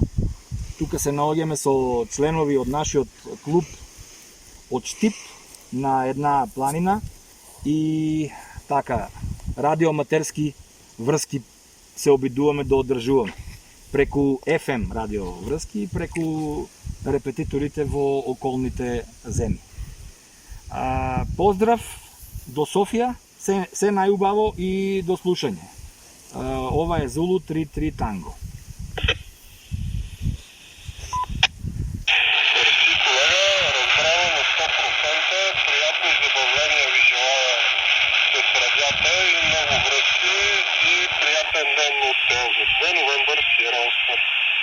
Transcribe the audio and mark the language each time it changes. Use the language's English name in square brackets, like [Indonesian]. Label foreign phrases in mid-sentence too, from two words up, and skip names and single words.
[Macedonian] Тука се наоѓаме со членови од нашиот клуб од Штип на една планина и така, радиоаматерски врски се обидуваме да одржуваме преку FM радио врски и преку репетиторите во околните земји. Поздрав до Софија, се најубаво и до слушање. Ова е Zulu 3-3 Tango. [Bulgarian] Приятни забавления ви желая с радиата и много връзки и приятен ден от 2 новембър Sierra Oscar.